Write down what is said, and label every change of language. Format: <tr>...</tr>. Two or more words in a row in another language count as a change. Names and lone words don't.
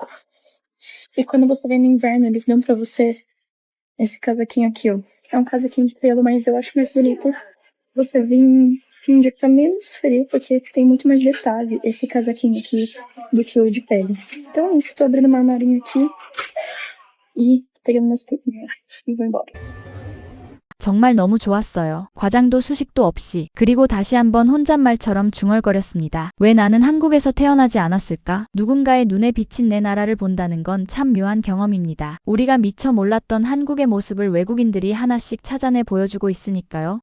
<pt>E quando você vem no inverno, eles dão pra você esse casaquinho aqui, ó. É um casaquinho de pelo, mas eu acho mais bonito você vir em um dia que tá menos frio, porque tem muito mais detalhe esse casaquinho aqui do que o de pele. Então é isso, tô abrindo uma armarinho aqui e pegando meus coisinhas e vou embora.</pt> <ko>정말 너무 좋았어요. 과장도 수식도 없이. 그리고 다시 한번 혼잣말처럼 중얼거렸습니다. 왜 나는 한국에서 태어나지 않았을까? 누군가의 눈에 비친 내 나라를 본다는 건 참 묘한 경험입니다. 우리가 미처 몰랐던 한국의 모습을 외국인들이 하나씩 찾아내 보여주고 있으니까요.</ko>